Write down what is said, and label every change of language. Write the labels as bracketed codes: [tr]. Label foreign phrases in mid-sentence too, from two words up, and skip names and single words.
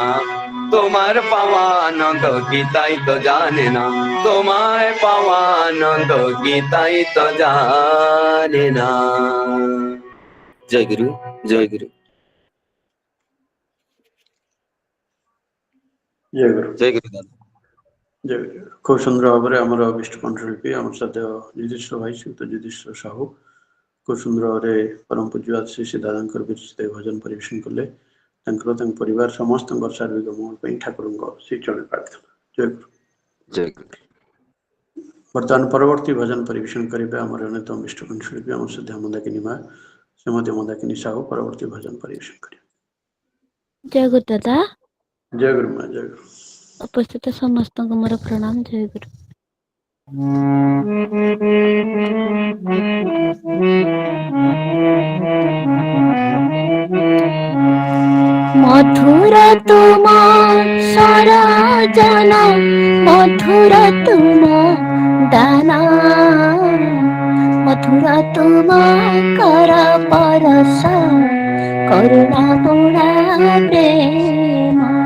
[bn] তোমার পাওয়া আনন্দ কি তাই তো জানে না, তোমায় পাওয়া আনন্দ কি তাই তো জানে না। জয় গুরু, জয় গুরু, জয় গুরু। জয় গুরু দাদা। জয় গুরু। খুব সুন্দর [or] ଭାବରେ ଆମର ବିଷ୍ଣୁ କଣ୍ଠଶିଳ୍ପୀ ଆମର ସଦ୍ୟ ଯୁଧିଷ୍ଠିର ଭାଇ ଶ୍ରୀଯୁକ୍ତ ଯୁଧିଷ୍ଠିର ସାହୁ [bn] খুব সুন্দর [or] ভাବରେ ପରମ ପୂଜ୍ୟ ଶ୍ରୀ ଶ୍ରୀ ଦାଦାଙ୍କର ବିରଚିତ ଭଜନ ପରିବେଷଣ କଲେ। ତାଙ୍କର ତାଙ୍କ ପରିବାର ସମସ୍ତଙ୍କର ସାର୍ବିକ ମଙ୍ଗଳ ପାଇଁ ଠାକୁରଙ୍କ ଶ୍ରୀଚରଣ ପ୍ରାର୍ଥନା। ଜୟ ଗୁରୁ, ଜୟ ଗୁରୁ। ବର୍ତ୍ତମାନ ପରବର୍ତ୍ତୀ ଭଜନ ପରିବେଷଣ କରିବେ ଆମର ଅନ୍ୟତମ ବିଷ୍ଣୁ କଣ୍ଠଶିଳ୍ପୀ ଆମର ସଦ୍ୟ ମନ୍ଦାକିନୀ ମା ଶ୍ରୀମତୀ ମନ୍ଦାକିନୀ ସାହୁ ପରବର୍ତ୍ତୀ ଭଜନ ପରିବେଷଣ କରିବେ। ଜୟ ଗୁରୁ ଦାଦା। ଜୟ ଗୁରୁ ମା, ଜୟ ଗୁରୁ। ଉପସ୍ଥିତ ସମସ୍ତଙ୍କୁ ମୋର ପ୍ରଣାମ। ଜୟ ଗୁରୁ। [bn] মধুর তুম সরজন, মধুর তুম দান, মধুর তুম কর পরশ, করুণা পুরা প্রেম।